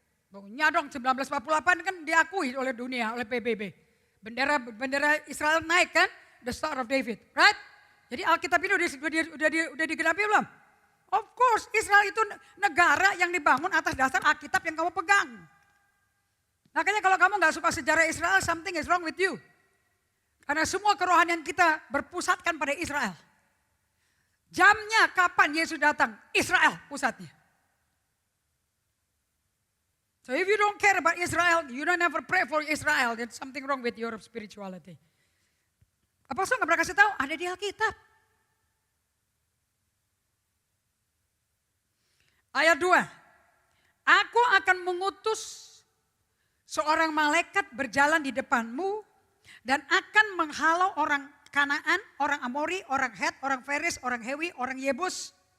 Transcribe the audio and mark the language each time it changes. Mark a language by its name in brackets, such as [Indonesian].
[Indonesian] Punya dong, 1948 kan diakui oleh dunia, oleh PBB. Bendera Israel naik kan, the Star of David, right? Jadi Alkitab ini udah digenapi belum? [English] Of course, [Indonesian] Israel itu negara yang dibangun atas dasar Alkitab yang kamu pegang. Makanya kalau kamu gak suka sejarah Israel, [English] something is wrong with you. [Indonesian] Karena semua kerohanian kita berpusatkan pada Israel. Jamnya kapan Yesus datang? Israel pusatnya. [English] So if you don't care about Israel, you don't ever pray for Israel, there's something wrong with your spirituality. [Indonesian] Apostol nggak pernah kasih tahu, ada di Alkitab. Ayat 2. Aku akan mengutus seorang malaikat berjalan di depanmu dan akan menghalau orang Kanaan, orang Amori, orang Het, orang Feris, orang Hewi, orang Yebus.